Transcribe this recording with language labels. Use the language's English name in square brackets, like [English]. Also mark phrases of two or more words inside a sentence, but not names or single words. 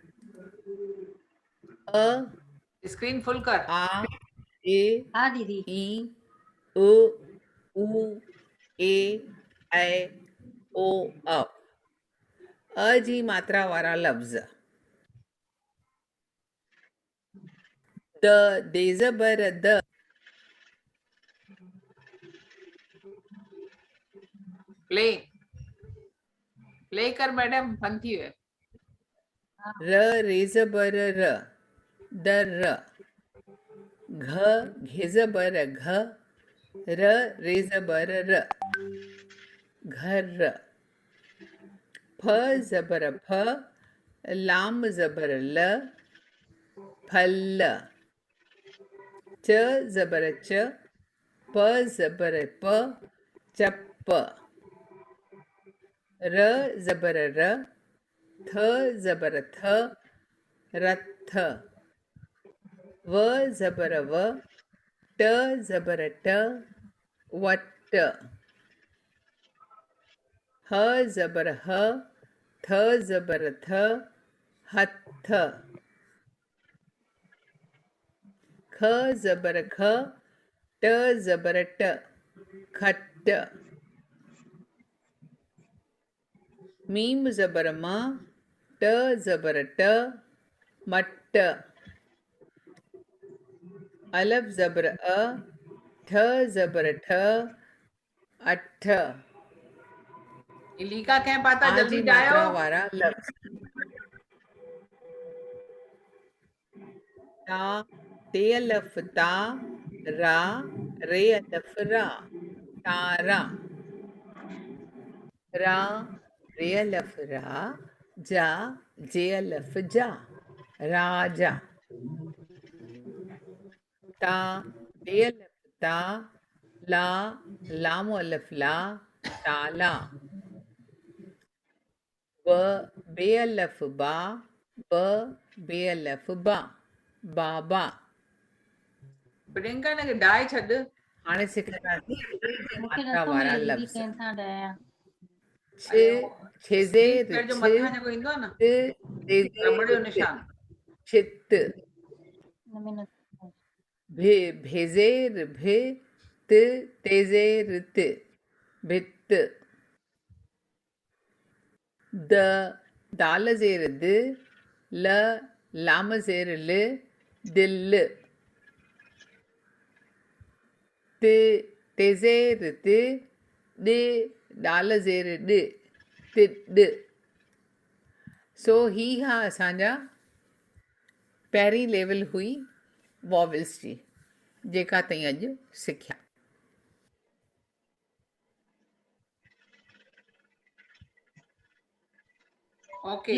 [Sindhi] अ [English] screen full [Sindhi] कर। आ, ए, हा दीदी। ई, उ, ए, ऐ, ओ, अ जी मात्रा वारा लफ़्ज़। द, दे ज़बर द। प्ले कर मैडम, बंद थी वियो। र, रे ज़बर र, दर। घ, घे ज़बर घ, र, रे ज़बर र, घर। फ ज़बर फ, लाम ज़बर ल, फल। च ज़बर च, प ज़बर प, चप। र ज़बर र, थ ज़बर थ, रथ। व ज़बर व, ट ज़बर ट, वट। ह ज़बर ह, थ ज़बर थ, हथ। ख ज़बर ख, ट ज़बर ट, खट। मीम ज़बर म, ट ज़बर ट, मट। अलफ ज़बर अ, ठ ज़बर ठ, अठ। लिखा कंहिं पाता जल्दी जायो वारा लफ्ज़। ता, ते अलफ ता, रा, रे अलफ रा, तारा। रा, रे अलफ रा, जा, जे अलफ जा, राजा ता बेअलफ ता ला लाम अलफ ला ताला ब बेअलफ बा ब बेअलफ बा बाबा प्रियंका ने डाई छॾ हाणे सिखंदासीं मूंखे मात्रा नथो वारा मिले दीदी लफ़्ज़ कंहिंसां ॾाया छेज़े पेड़ जो मथां जेको ईंदो आहे न रबड़ जो निशान चित हिन में नथो भे भेजे भे त तेजे रित भित द दाल ज़ेर द ल लाम ज़ेर ल दिल त तेजे रित ॾ दाल ज़ेर ॾ तिॾ सो ही हा असांजा पहिरीं लेवल हुई वॉवल्स जी जेका ताईं अॼु सिखिया ओके